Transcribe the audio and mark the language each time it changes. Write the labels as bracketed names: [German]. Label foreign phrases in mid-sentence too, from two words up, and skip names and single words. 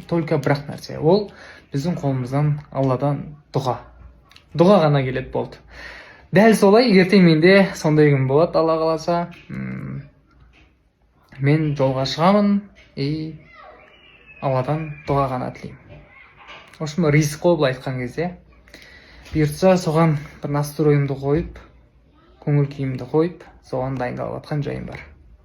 [Kazakh] Только бірақ нәрсе, ол біздің қолымыздан Алладан дұға ғана келеді, болды. Дәл солай, ертең менде сондай күн болады, Алла қаласа. Мен жолға шығамын и Алладан дұға ғана тілеймін. [Russian] В общем, [Kazakh] риск қой былай айтқан кезде. Бұйыртса соған бір настроимды қойып, көңіл күйімді қойып, соған дайындалып жатқан жайым бар.